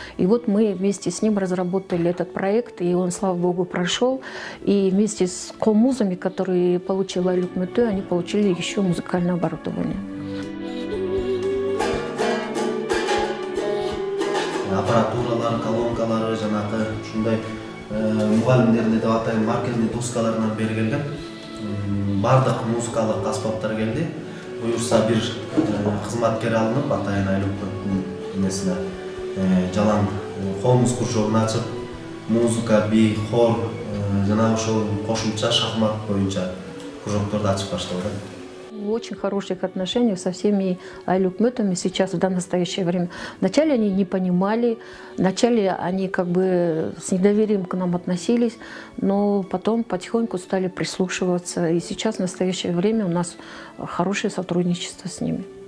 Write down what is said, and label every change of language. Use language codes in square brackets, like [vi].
[ru] И вот мы вместе с ним разработали этот проект, и он, слава богу, прошел. И вместе с коммузами, которые получила Айыл өкмөтү, они получили еще музыкальное оборудование. [ky] Аппаратуралар, колонкалары, жанагы ушундай мугалимдерди деп атайын маркерный доскаларынан бери келген. Бардык музыкалык аспаптар келди. Буюрса бир кызматкер алынып, атайын Айыл өкмөтүнүн эмесине жалаң комуз кружогун ачып, музыка, би, хор, жана ошол кошумча шахмат боюнча кружокторду ачып башталды. [ru] В очень хороших отношениях со всеми Айыл өкмөтами сейчас, в настоящее время. Вначале они не понимали, вначале они как бы с недоверием к нам относились, но потом потихоньку стали прислушиваться. И сейчас, в настоящее время, у нас хорошее сотрудничество с ними.